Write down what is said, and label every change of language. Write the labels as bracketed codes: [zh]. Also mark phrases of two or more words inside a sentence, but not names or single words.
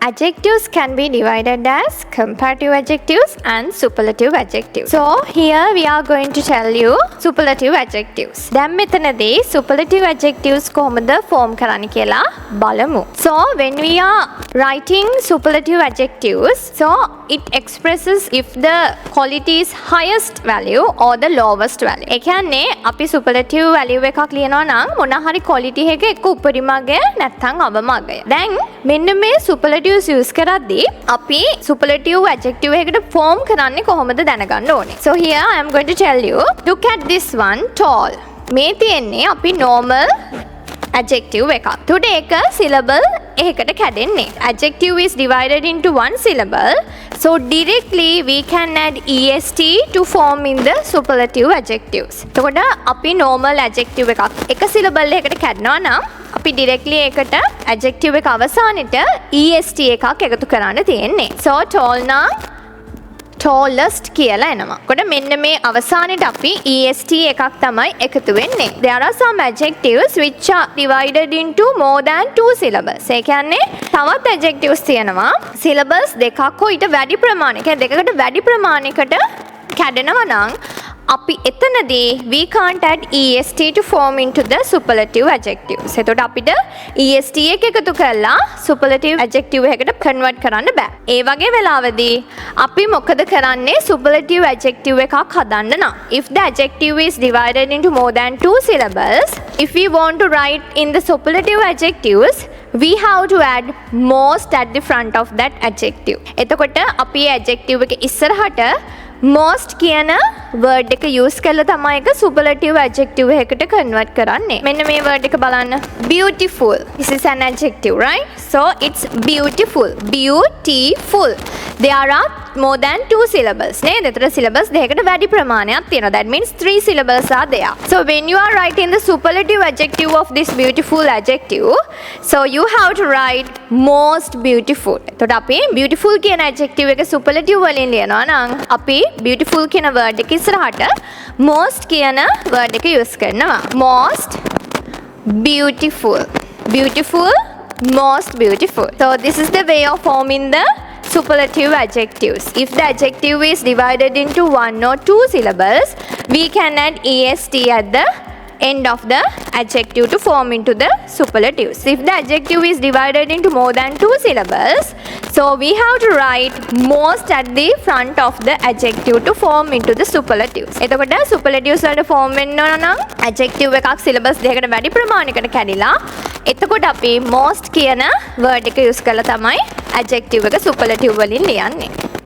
[en] adjectives can be divided as comparative adjectives and superlative adjectives. So here we are going to tell you superlative adjectives. [si] දැන් මෙතනදී [en] superlative adjectives [si] කොහොමද form කරන්න කියලා බලමු. [en] So when we are writing superlative adjectives, so it expresses if the quality is highest value or the lowest value. [si] ඒ කියන්නේ අපි [en] superlative value [si] එකක් ලියනවා නම් මොන හරි quality එකක එක්ක උපරිම අගය නැත්නම් අවම අගය. දැන් මෙන්න මේ superlatives use කරද්දී අපි [en] superlative adjective [si] එකකට form කරන්නේ කොහොමද දැනගන්න ඕනේ. [en] So here I am going to tell you, look at this one, tall. [si] මේ තියෙන්නේ අපි [en] normal adjective [si] එකක්. උඩ එක syllable එකකට කැඩෙන්නේ. [en] Adjective is divided into one syllable. So directly we can add est to form in the superlative adjectives. [si] එතකොට අපි [en] normal adjective [si] එකක් එක syllable එකකට කැඩනවා නම් අපි directly එකට adjective එක අවසානෙට est එකක් එකතු කරන්න තියෙන්නේ. So tall නම් tallest කියලා එනවා. කොට මෙන්න මේ අවසානෙට අපි est එකක් තමයි එකතු වෙන්නේ. [en] There are some adjectives which are divided into more than two syllables. [si] ඒ කියන්නේ තවත් adjectives තියෙනවා syllables දෙකක් හෝ ඊට වැඩි ප්‍රමාණයක දෙකකට වැඩි ප්‍රමාණයකට කැඩෙනවා නම් අපි එතනදී [en] we can't add est to form into the superlative adjectives. [si] එතකොට අපිට est එක එකතු කරලා [en] superlative adjective [si] එකකට convert කරන්න බෑ. ඒ වගේ වෙලාවදී අපි මොකද කරන්නේ superlative adjective එකක් හදන්න නම් [en] if the adjective is divided into more than two syllables, if we want to write in the superlative adjectives, we have to add most at the front of that adjective. [si] එතකොට අපි adjective එක ඉස්සරහට most කියන word එක use කරලා තමයි එක [en] superlative adjective [si] එකකට convert කරන්නේ. මෙන්න මේ word එක බලන්න. [en] Beautiful. This is an adjective, right? So it's beautiful. Beautiful. There are more than two syllables. [si] නේද? එතන syllables දෙකකට වැඩි ප්‍රමාණයක් තියෙනවා. [en] That means three syllables are there. So when you are writing the superlative adjective of this beautiful adjective, so you have to write most beautiful. [si] එතකොට අපි beautiful කියන adjective එක superlative වලින් ලියනවා නම් අපි beautiful කියන word එක ඉස්සරහට most කියන word එක use කරනවා. [en] Most beautiful. Beautiful, most beautiful. So this is the way of forming the superlative adjectives. If the adjective is divided into one or two syllables, we can add est at the end of the adjective to form into the superlatives. If the adjective is divided into more than two syllables, so we have to write most at the front of the adjective to form into the superlatives. [si] එතකොට superlatives වලට form වෙන්න නම් adjective එකක් syllables දෙකකට වැඩි ප්‍රමාණයකට කැඩිලා එතකොට අපි most කියන word එක use කරලා තමයි adjective එක superlative වලින් ලියන්නේ.